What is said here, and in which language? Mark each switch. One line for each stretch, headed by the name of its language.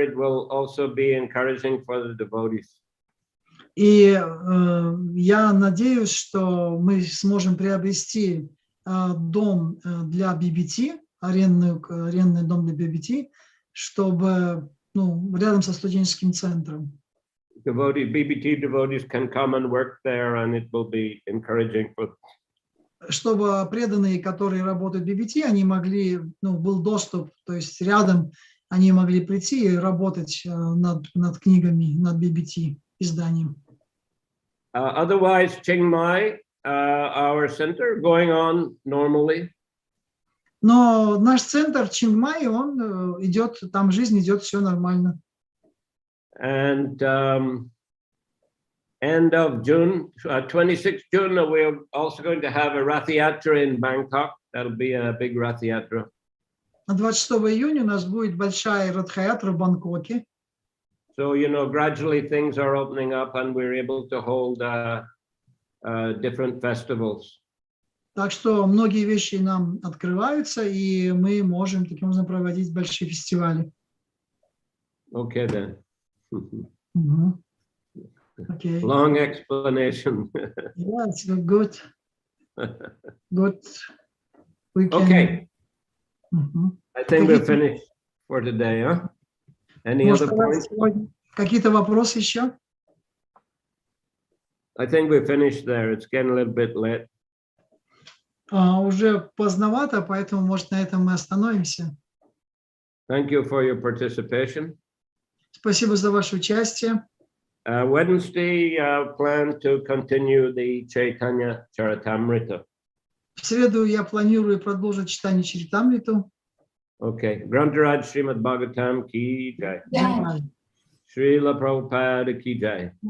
English: It will also be encouraging for the devotees.
Russian: И я надеюсь, что мы сможем приобрести дом для BBT, арендный дом для BBT, чтобы, рядом со студенческим центром.
English: BBT devotees can come and work there, and it will be encouraging for.
Russian: Чтобы преданные, которые работают в BBT, они могли, был доступ, то есть рядом они могли прийти и работать над книгами, над BBT изданием.
English: Otherwise, Chiang Mai, our center, going on normally.
Russian: Но наш центр Чингмай, он идет, там жизнь идет, все нормально.
English: And end of June, 26th June, we're also going to have a Rath Yatra in Bangkok. That'll be a big Rath Yatra.
Russian: 26 июня у нас будет большая Радха-ятра в Бангкоке.
English: So, gradually things are opening up and we're able to hold different festivals.
Russian: Так что многие вещи нам открываются, и мы можем таким образом проводить большие фестивали.
English: Okay, then. Okay. Long explanation. Yeah, it's good. Good. We can... Okay. I think we're finished for today, huh? Any other points?
Russian: Какие-то вопросы еще?
English: I think we're finished there. It's getting a little bit late.
Russian: Уже поздновато, поэтому, может, на этом мы остановимся.
English: Thank you for your participation.
Russian: Спасибо за ваше участие.
English: Wednesday, plan to continue the Chaitanya Charitamrita.
Russian: В среду я планирую продолжить читание Чаритамриту.
English: Okay. Grantaraj Srimad Bhagavatam ki jai.
Russian: Шриле Прабхупаде ki jai.